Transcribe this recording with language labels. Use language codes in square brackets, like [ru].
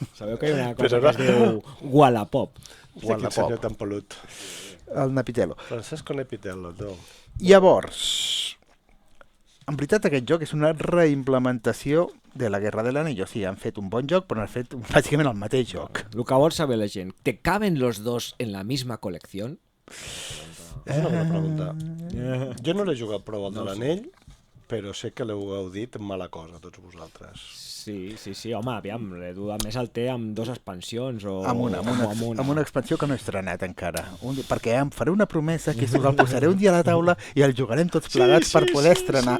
[ca] Sabeu que hi ha una cosa que es diu Wallapop? Quin senyor tan pelut. El Napitello. Francesco Napitello, no. Llavors, en veritat aquest joc és una reimplementació de la Guerra de l'Anell. O sigui, han fet un bon joc, però han fet bàsicament el mateix joc. El que vol saber la gent, [es] ¿te caben los dos en la misma colección? [ca] És una bona pregunta. Jo no l'he jugat prou al de l'anell però sé que l'heu gaudit amb mala cosa, tots vosaltres. Sí, home, aviam, l'Edu a més el té amb 2 expansions o Amb una expansió que no he estrenat encara. Perquè em faré una promesa que el posaré un dia a la taula i el jugarem tots plegats per poder estrenar.